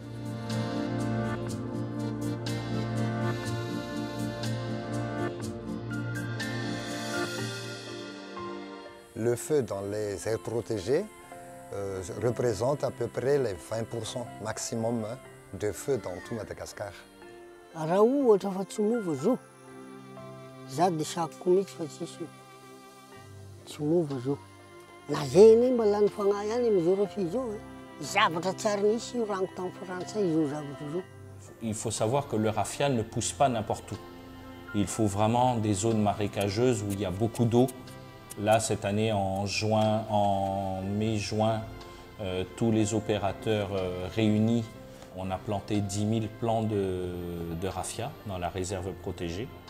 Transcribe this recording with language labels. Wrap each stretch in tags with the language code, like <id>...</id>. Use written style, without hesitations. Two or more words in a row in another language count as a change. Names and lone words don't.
<fr>Le feu dans les aires protégées représente à peu près les 20% maximum de feu dans tout Madagascar.</fr> <mg>Raha ohatra fa tsy mova zao, za dia sakoko mihitsy fa tsy mova zao. Na zay mba lany fagnahy ihany amin'izao raffia zao, zavatra tsara nisy io rango tamin'ny Frantsay izao zavatra zao.</mg> <fr>Il faut savoir que le raffia ne pousse pas n'importe où. Il faut vraiment des zones marécageuses où il y a beaucoup d'eau. Là, cette année, en mai-juin, tous les opérateurs réunis, on a planté 10 000 plants de raffia dans la réserve protégée.</fr>